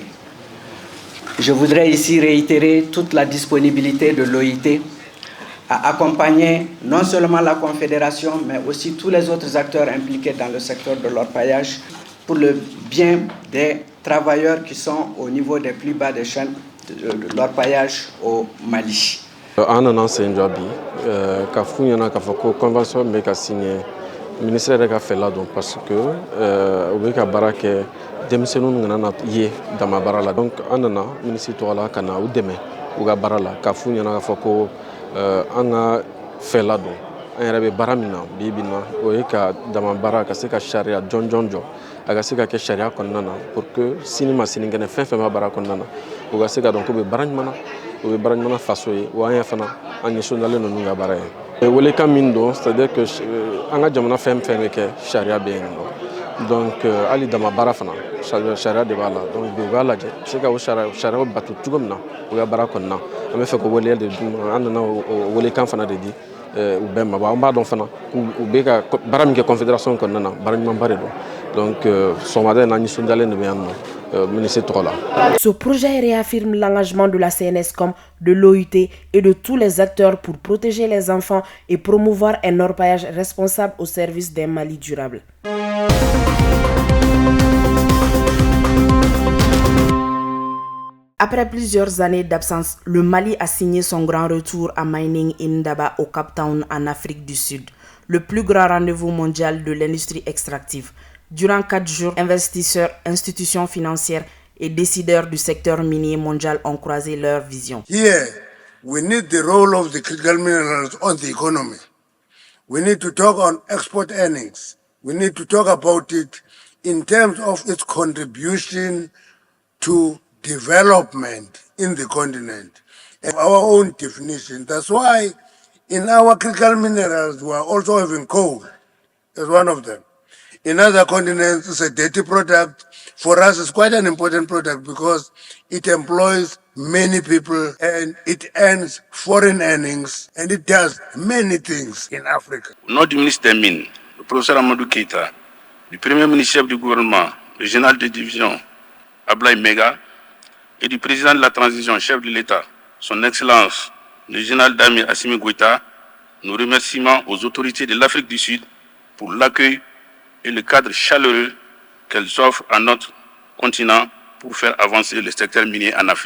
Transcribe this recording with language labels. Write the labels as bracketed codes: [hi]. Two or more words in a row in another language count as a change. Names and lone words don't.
[fr] Je voudrais ici réitérer toute la disponibilité de l'OIT à accompagner non seulement la Confédération, mais aussi tous les autres acteurs impliqués dans le secteur de l'orpaillage pour le bien des travailleurs qui sont au niveau des plus bas des chaînes de l'orpaillage au Mali. [bm] An nana sen jɔ bi ka f'u ɲɛna k'a fɔ ko convention bɛ ka [fr] signé ministère de fait là donc parce que au [bm] ka baraka denmisɛnninw nana ye dama baara la donc an nana ministre tɔgɔ la ka na u dɛmɛ u ka baara la ka f'u ɲɛna k'a fɔ ko an ka fɛ la don an yɛrɛ bɛ baara min na bi na o ye ka dama baara ka se ka sariya jɔnjɔn jɔ a ka se ka kɛ sariya kɔnɔna na [fr] pour que [bm] sini ma sinikɛnɛ fɛn fɛn b'a baara kɔnɔna na u ka se ka dɔn k'u bɛ baara ɲuman na u bɛ baara ɲuman na faso ye wa an ye fana an ɲɛsin dalen ninnu ka baara ye welekan min don [fr] c'est à dire que [bm] an ka jamana fɛn fɛn bɛ kɛ sariya bɛ yen nɔ donc hali dama baara fana sariya de b'a la donc bi u b'a lajɛ se ka o sariyaw bato cogo min na u ka baara kɔnɔna an bɛ fɛ k'o waleya de dun an nana o welekan fana de di u bɛɛ ma an b'a dɔn fana k'u bɛ ka baara min kɛ confédération kɔnɔna na baara ɲumanba de don donc sɔgɔmada in na ɲɛsin dalen de bɛ yan nɔ. [fr] Ce projet réaffirme l'engagement de la CNSCOM, de l'OIT et de tous les acteurs pour protéger les enfants et promouvoir un orpaillage responsable au service d'un Mali durable. Après plusieurs années d'absence, le Mali a signé son grand retour à Mining Indaba au Cape Town en Afrique du Sud, le plus grand rendez-vous mondial de l'industrie extractive. Durant 4 jours, investisseurs, institutions financières et décideurs du secteur minier mondial ont croisé leur vision. [en] Here, we need the role of the critical minerals on the economy. We need to talk on export earnings. We need to talk about it in terms of its contribution to development in the continent and our own definition. That's why in our critical minerals, we are also having coal as one of them. In other continents, it's a dirty product. For us, it's quite an important product because it employs many people and it earns foreign earnings and it does many things in Africa. [fr] Au nom du ministre des Mines, le professeur Amadou Keïta, du premier ministre chef du gouvernement, le général de division Ablaye Mega et du président de la transition, chef de l'État, son Excellence, le général d'armée Assimi Goïta, nos remerciements aux autorités de l'Afrique du Sud pour l'accueil et le cadre chaleureux qu'elles offrent à notre continent pour faire avancer le secteur minier en Afrique.